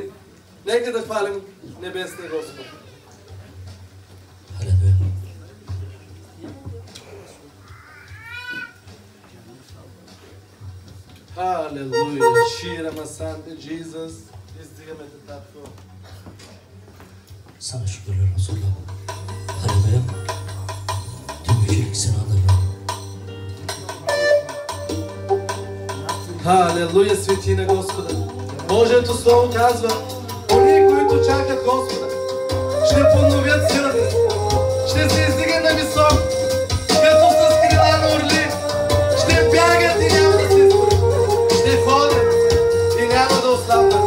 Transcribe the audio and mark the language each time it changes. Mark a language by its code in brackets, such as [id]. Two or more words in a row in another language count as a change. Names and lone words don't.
[bg] Нека да хвалим небесния Господ. Халелуя. Шира Масанте, Джизус. Издигаме те, Татко. [tr] Sana şükürler olsun Allah'ım. Haleluya. Tüm yücelik sana da [bg] Халелуя, свети на Господа. Божието Слово казва, оние, които чакат Господа, ще подновят силата си, ще се издигат на високо, като с крила на орли, ще бягат и няма да се изморят, ще ходят и няма да ослабнат.